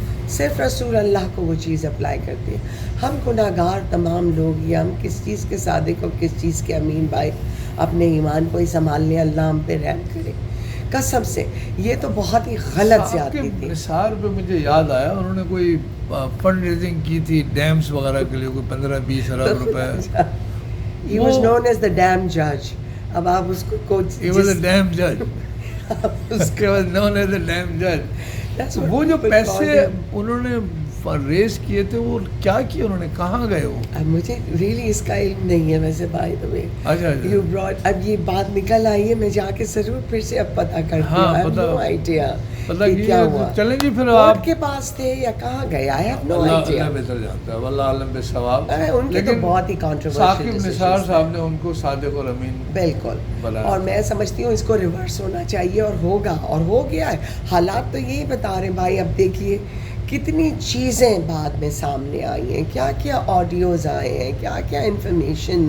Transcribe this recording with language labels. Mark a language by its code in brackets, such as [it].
[ur] صرف رسول اللہ کو وہ چیز اپلائی کرتی ہے. ہم گناہگار تمام لوگ, یا ہم کس چیز کے صادق اور کس چیز کے امین بھائی, اپنے ایمان کو ہی سنبھال لیں, اللہ ہم پہ رحم کرے قسم سے. یہ تو بہت ہی غلط زیادتی تھی. نثار پہ مجھے یاد آیا, انہوں نے کوئی فنڈ ریزنگ کی تھی ڈیمز وغیرہ کے لیے, کوئی 15-20 ارب روپے. [en] He was known as the damn judge. [ur] اب آپ اس کو [en] He was a damn judge. He was known as a damn judge. [ur] وہ جو پیسے انہوں نے ریز کیے تھے وہ کیا کیا انہوں نے, کہاں گئے وہ؟ اب مجھے ریلی اس کا علم نہیں ہے ویسے بھائی. تمہیں اچھا اب یہ بات نکل آئی ہے, میں جا کے ضرور پھر سے اب پتہ کرتی ہوں. [en] I have no idea [ur] کیا ہوا. چلیں جی پھر آپ کے پاس تھے یا کہاں گئے, [en] I have no idea. [ur] اللہ بہتر جانتا ہے, واللہ عالم بثواب. ان کے تو بہت ہی کنٹروورشل ثاقب نثار صاحب نے ان کو صادق اور امین بالکل, اور میں سمجھتی ہوں اس کو ریورس ہونا چاہیے, اور ہوگا, اور ہو گیا ہے. حالات تو یہی بتا رہے ہیں بھائی. اب دیکھیے کتنی چیزیں بعد میں سامنے آئی ہیں, کیا کیا آڈیوز آئے ہیں, کیا کیا انفارمیشن